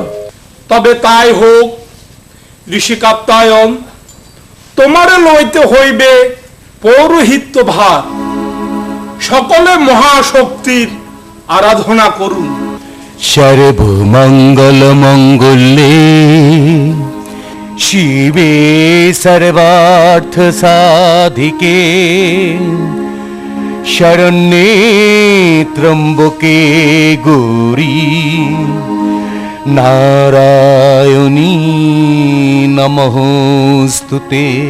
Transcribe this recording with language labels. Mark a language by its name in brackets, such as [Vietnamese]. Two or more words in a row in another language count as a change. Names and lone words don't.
[Bangla] তবে তাই হোক ঋষি কাত্যায়ন, তোমারে লইতে হইবে পৌরোহিত্য ভার। সকলে মহাশক্তির আরাধনা করুন। [Sanskrit] সর্বমঙ্গল মঙ্গলে শিবে সর্বার্থ সাধিকে, শরণ্যে ত্রম্বকে গৌরী নারায়ণী নমস্তুতে।